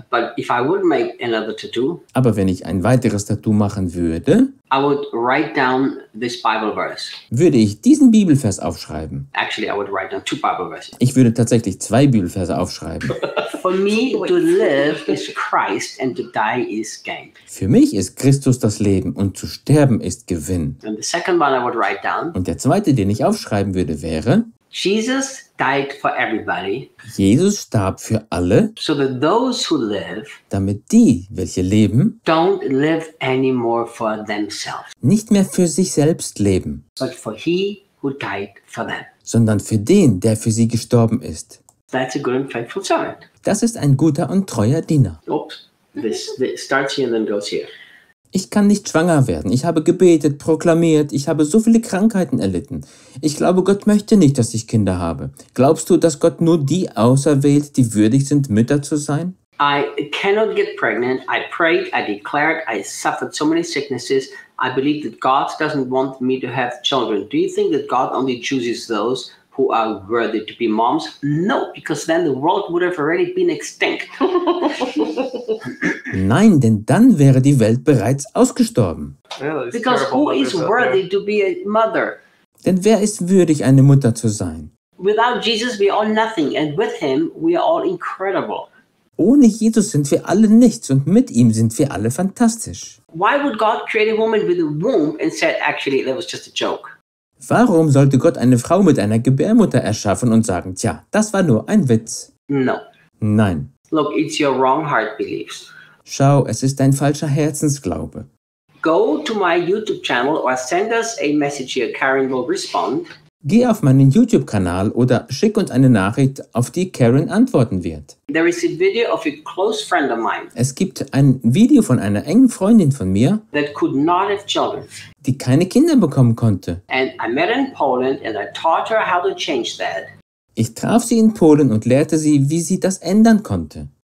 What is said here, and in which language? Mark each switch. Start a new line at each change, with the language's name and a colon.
English: But if I would make another tattoo,
German: aber wenn ich ein weiteres Tattoo machen würde,
English: I would write down this Bible verse.
German: Würde ich diesen Bibelvers aufschreiben.
English: Actually, I would write down two Bible verses.
German: Ich würde tatsächlich zwei Bibelverse aufschreiben.
English: For me to live is Christ and to die is gain.
German: Für mich ist Christus das Leben und zu sterben ist Gewinn.
English: And the second one I would write down.
German: Und der zweite, den ich aufschreiben würde, wäre
English: Jesus died for everybody.
German: Jesus starb für alle.
English: So that those who live,
German: damit die, welche leben,
English: don't live anymore for themselves.
German: Nicht mehr für sich selbst leben,
English: but for he who died for them.
German: Sondern für den, der für sie gestorben ist.
English: That's a good and faithful servant.
German: Das ist ein guter und treuer Diener.
English: Oops, this starts here and then goes here.
German: Ich kann nicht schwanger werden. Ich habe gebetet, proklamiert. Ich habe so viele Krankheiten erlitten. Ich glaube, Gott möchte nicht, dass ich Kinder habe. Glaubst du, dass Gott nur die auserwählt, die würdig sind, Mütter zu sein?
English: I cannot get pregnant. I prayed, I declared, I suffered so many sicknesses. I believe that God doesn't want me to have children. Do you think that God only chooses those who are worthy to be moms? No, because then the world would have already been extinct.
German: Nein, denn dann wäre die Welt bereits ausgestorben.
English: Yeah, because who is worthy to be a mother?
German: Denn wer ist würdig, eine Mutter zu sein?
English: Without Jesus we are nothing, and with him we are all incredible.
German: Ohne Jesus sind wir alle nichts und mit ihm sind wir alle fantastisch.
English: Why would God create a woman with a womb and said actually that was just a joke?
German: Warum sollte Gott eine Frau mit einer Gebärmutter erschaffen und sagen, tja, das war nur ein Witz?
English: No.
German: Nein.
English: Look, it's your wrong heart beliefs.
German: Schau, es ist dein falscher Herzensglaube.
English: Go to my YouTube channel or send us a message here. Karen will respond.
German: Geh auf meinen YouTube-Kanal oder schick uns eine Nachricht, auf die Karen antworten wird.
English: There is a video of a close friend of mine.
German: Es gibt ein Video von einer engen Freundin von mir,
English: that could not have children.
German: Die keine Kinder bekommen konnte.
English: And I met her in Poland and I taught her how to change that.
German: Ich traf sie in Polen und lehrte sie, wie sie das ändern konnte.